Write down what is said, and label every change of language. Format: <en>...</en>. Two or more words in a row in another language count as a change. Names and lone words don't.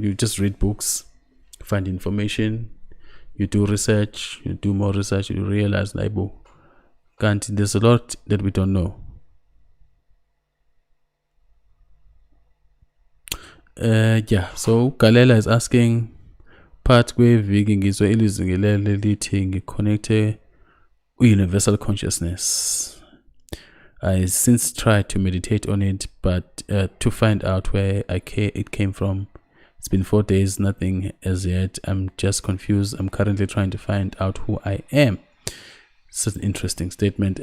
<en>You just read books, find information, you do research, you do more research, you realize, aibo, there's a lot that we don't know. So Galela is asking, part</en> <zu>kweviki ngizwe ilizwi ngelele lithi ngiconnecte</zu> <en>universal consciousness. I since tried to meditate on it, but to find out where it came from. It's been 4 days, nothing as yet. I'm just confused. I'm currently trying to find out who I am. It's an interesting statement.</en>